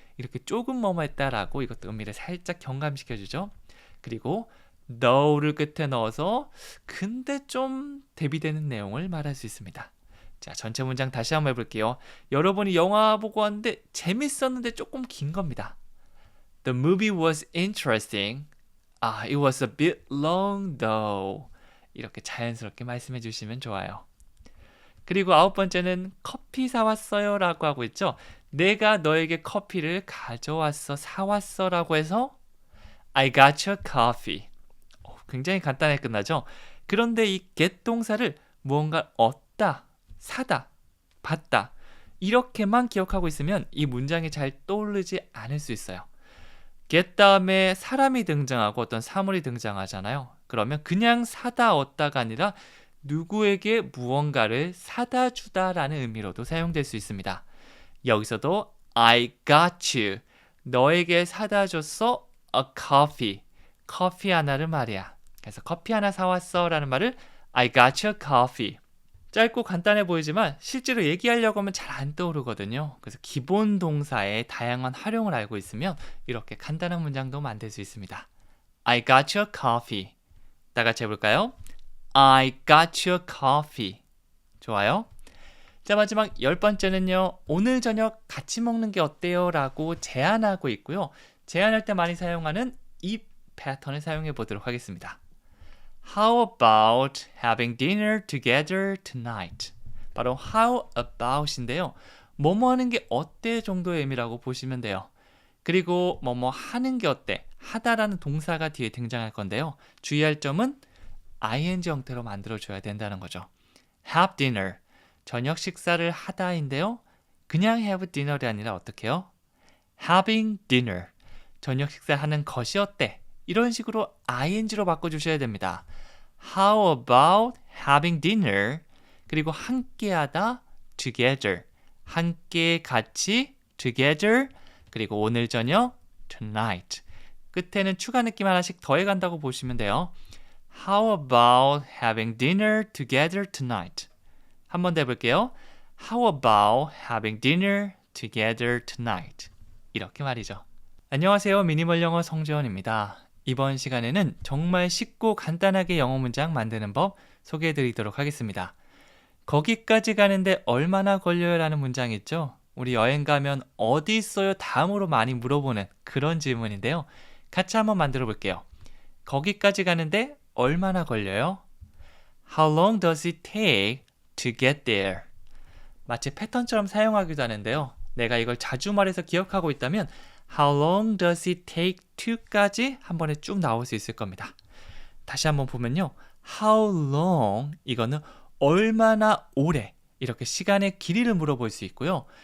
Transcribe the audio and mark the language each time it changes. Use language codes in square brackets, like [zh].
[ko] 이렇게 조금 뭐뭐했다라고 이것도 의미를 살짝 경감시켜주죠. 그리고 though를 끝에 넣어서 근데 좀 대비되는 내용을 말할 수 있습니다. 자, 전체 문장 다시 한번 해볼게요. 여러분이 영화 보고 왔는데 재밌었는데 조금 긴 겁니다. [en] The movie was interesting. It was a bit long though. [ko] 이렇게 자연스럽게 말씀해 주시면 좋아요. 그리고 9번째는 커피 사왔어요 라고 하고 있죠. 내가 너에게 커피를 가져왔어, 사왔어 라고 해서 [en] I got you coffee. [ko] 굉장히 간단하게 끝나죠. 그런데 이 get 동사를 무언가 얻다, 사다, 받다 이렇게만 기억하고 있으면 이 문장이 잘 떠오르지 않을 수 있어요. get 다음에 사람이 등장하고 어떤 사물이 등장하잖아요. 그러면 그냥 사다 얻다가 아니라 누구에게 무언가를 사다 주다라는 의미로도 사용될 수 있습니다. 여기서도 [en] I got you. [ko] 너에게 사다 줬어 [en] a coffee. [ko] 커피 하나를 말이야. 그래서 커피 하나 사왔어 라는 말을 [en] I got you coffee. [ko] 짧고 간단해 보이지만 실제로 얘기하려고 하면 잘 안 떠오르거든요. 그래서 기본 동사의 다양한 활용을 알고 있으면 이렇게 간단한 문장도 만들 수 있습니다. [en] I got you coffee. [ko] 다 같이 해볼까요? [en] I got you coffee. [ko] 좋아요. 자, 마지막 10번째는요. 오늘 저녁 같이 먹는 게 어때요? 라고 제안하고 있고요. 제안할 때 많이 사용하는 이 패턴을 사용해 보도록 하겠습니다. [en] How about having dinner together tonight? [ko] 바로 [en] how about [ko] 인데요. 뭐뭐 하는 게 어때 정도의 의미라고 보시면 돼요. 그리고 뭐뭐 하는 게 어때? 하다라는 동사가 뒤에 등장할 건데요. 주의할 점은 ing 형태로 만들어줘야 된다는 거죠. [en] Have dinner, [ko] 저녁 식사를 하다인데요. 그냥 [en] have dinner [ko] 이 아니라 어떻게 해요? [en] Having dinner, [ko] 저녁 식사하는 것이 어때? 이런 식으로 ing로 바꿔주셔야 됩니다. [en] How about having dinner? [ko] 그리고 함께하다 together, 함께 같이 together, 그리고 오늘 저녁 tonight. 끝에는 추가 느낌 하나씩 더해간다고 보시면 돼요. [en] How about having dinner together tonight? [ko] 한 번 더 해볼게요. [en] How about having dinner together tonight? [ko] 이렇게 말이죠. 안녕하세요. 미니멀 영어 성재원입니다. 이번 시간에는 정말 쉽고 간단하게 영어 문장 만드는 법 소개해 드리도록 하겠습니다. 거기까지 가는데 얼마나 걸려요? 라는 문장 있죠? 우리 여행 가면 어디 있어요? 다음으로 많이 물어보는 그런 질문인데요. 같이 한번 만들어 볼게요. 거기까지 가는데 얼마나 걸려요? [en] How long does it take to get there? [ko] 마치 패턴처럼 사용하기도 하는데요. 내가 이걸 자주 말해서 기억하고 있다면 [en] How long does it take to [ko] 까지 한 번에 쭉 나올 수 있을 겁니다. 다시 한번 보면요. [en] How long [ko] 이거는 얼마나 오래 이렇게 시간의 길이를 물어볼 수 있고요.